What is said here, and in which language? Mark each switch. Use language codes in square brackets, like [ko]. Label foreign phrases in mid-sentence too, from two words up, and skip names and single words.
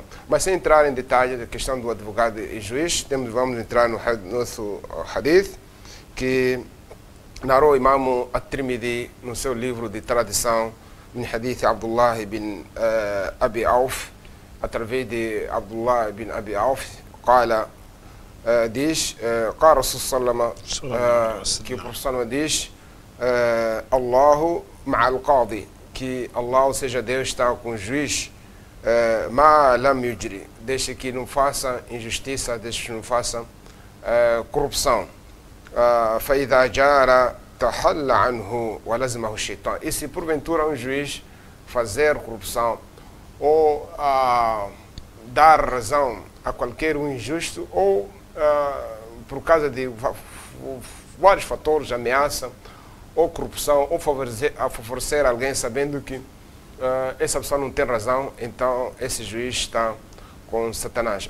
[pt] Mas sem entrar em detalhe da questão do advogado e juiz, vamos entrar no nosso hadith, que narrou o Imam At-Tirmidhi no seu livro de tradição, em hadith Abdullah bin Abi Auf, através de Abdullah bin Abi Auf, diz, que o professor diz, [ar] الله مع القاضي, que Allah, [pt] ou seja, Deus está com o juiz, [ar] ما لم يجر, [pt] deixa que não faça injustiça, deixa que não faça corrupção. [ar] فإذا جار تحل عنه ولزمه الشيطان. [pt] E se porventura um juiz fazer corrupção ou dar razão a qualquer um injusto, ou por causa de vários fatores, ameaça ou corrupção, ou favorecer alguém sabendo que essa pessoa não tem razão, então esse juiz está com Satanás.